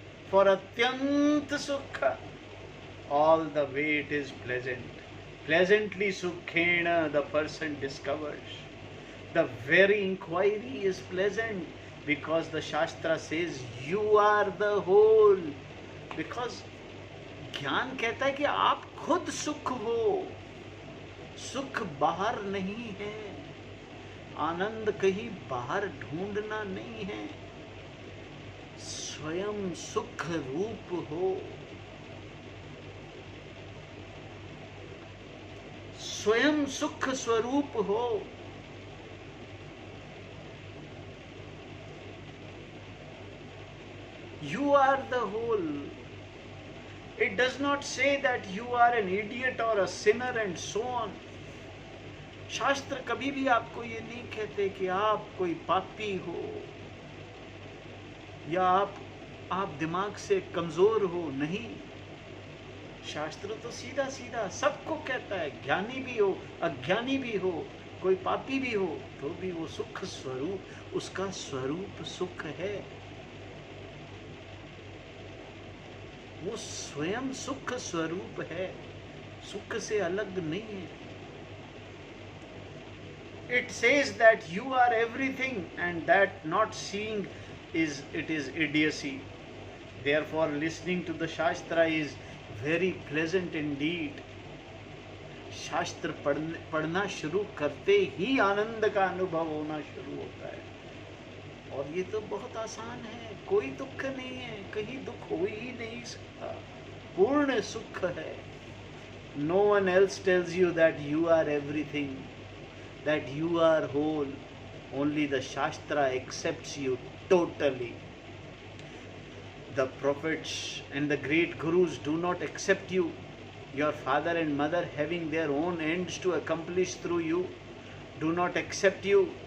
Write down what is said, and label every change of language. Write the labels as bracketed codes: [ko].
[en] For atyant sukha, all the way it is pleasant. Pleasantly sukhena the person discovers. The very inquiry is pleasant because the Shastra says you are the whole. Because [hi] ज्ञान कहता है कि आप खुद सुख हो, सुख बाहर नहीं है, आनंद कहीं बाहर ढूंढना नहीं है, स्वयं सुख रूप हो, स्वयं सुख स्वरूप हो। [en] You are the whole. It does not say that you are an idiot or a sinner and so on. [hi] शास्त्र कभी भी आपको ये नहीं कहते कि आप कोई पापी हो या आप दिमाग से कमजोर हो। नहीं, शास्त्र तो सीधा सीधा सबको कहता है, ज्ञानी भी हो, अज्ञानी भी हो, कोई पापी भी हो, तो भी वो सुख स्वरूप, उसका स्वरूप सुख है। वो स्वयं सुख स्वरूप है, सुख से अलग नहीं है। [en] It says that you are everything and that not seeing is idiocy. Therefore listening to the Shastra is very pleasant indeed. [hi] शास्त्र पढ़ना शुरू करते ही आनंद का अनुभव होना शुरू होता है। और ये तो बहुत आसान है, कोई दुख नहीं है, कहीं दुख हो ही नहीं सकता, पूर्ण सुख है। [en] No one else tells you that you are everything, that you are whole. Only the Shastra accepts you totally. The prophets and the great gurus do not accept you. Your father and mother, having their own ends to accomplish through you, do not accept you.